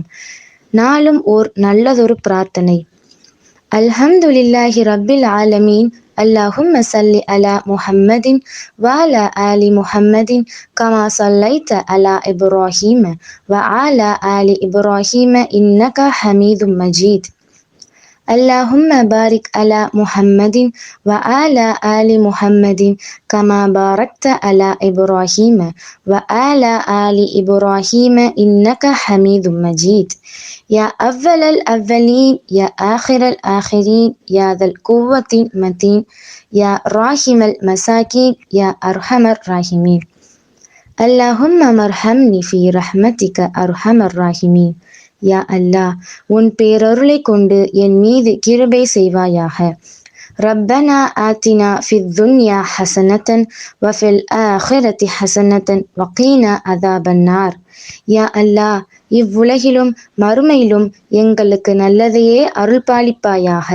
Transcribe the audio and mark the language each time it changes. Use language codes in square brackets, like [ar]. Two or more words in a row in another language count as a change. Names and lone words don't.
[ta] நாளும் ஓர் நல்லதொரு பிரார்த்தனை. [ar] الحمد لله رب العالمين. اللهم صل على محمد وعلى آل محمد كما صليت على إبراهيم وعلى آل إبراهيم إنك حميد مجيد. اللهم بارك على محمد وعلى آل محمد كما باركت على إبراهيم وعلى آل إبراهيم إنك حميد مجيد. يا أول الأولين يا آخر الآخرين يا ذا القوة المتين يا راحم المساكين يا أرحم الراحمين. اللهم مرحمني في رحمتك أرحم الراحمين. [ta] யா அல்லாஹ், உன் பேரருளை கொண்டு என் மீது கிருபை செய்வாயாக. [ar] ربنا آتنا في الدنيا حسنة وفي الآخرة حسنة وقنا عذاب النار. [ta] யா அல்லாஹ், இவ்வுலகிலும் மறுமையிலும் எங்களுக்கு நல்லதையே அருள்பாலிப்பாயாக.